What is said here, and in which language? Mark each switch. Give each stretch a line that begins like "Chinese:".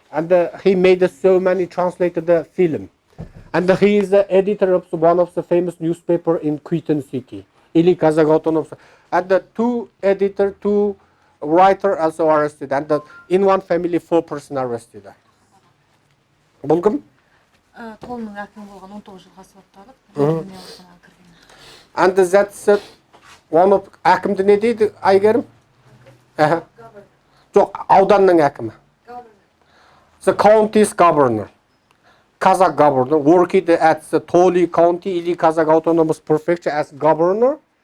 English: And he made so many translated the film. And he is the editor of one of the famous newspaper in Quito City. Ili Kazakh Autonomous. And the 2 editor, 2 writer also arrested. And in one family 4 person arrested.
Kazakh: Бұл кім? Қолының әкімі болған 19 жылға сотталып.
English: And that's one of
Kazakh: әкімді не дейді
English: Айгерім?
Kazakh: Жоқ, ауданның әкімі.
English: The county's governor. Kazakh governor worked at the Toli County, Ili Kazakh Autonomous Prefecture as governor.